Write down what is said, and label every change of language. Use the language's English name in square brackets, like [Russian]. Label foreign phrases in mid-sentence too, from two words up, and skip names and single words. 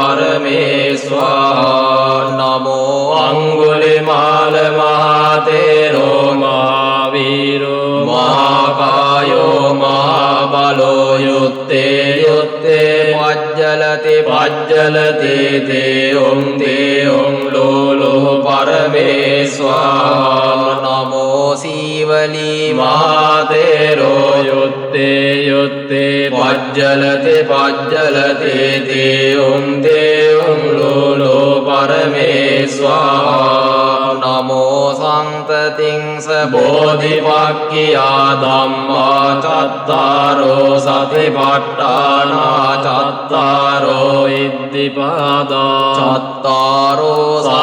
[Pali] පරමේස්වාහා නමෝ අංගුලිමාල මහතේරෝ මහාවීරෝ මහාකායෝ මහාබලෝ යුත්තේ යුත්තේ පජ්ජලති පජ්ජලති තේයුම් ලෝලෝ පරමේස්වාහා නමෝ සීවලී මහතේරෝ යුත්තේ යුත්තේ පජ්ජලති පජ්ජලති තේයුම් ලෝලෝ පරමේස්වාහා නමෝ සම්පතිංස බෝධිපක්ඛියා ධම්මා චත්තාරෝ සතිපට්ඨානා චත්තාරෝ ඉද්ධිපාදා චත්තාරෝ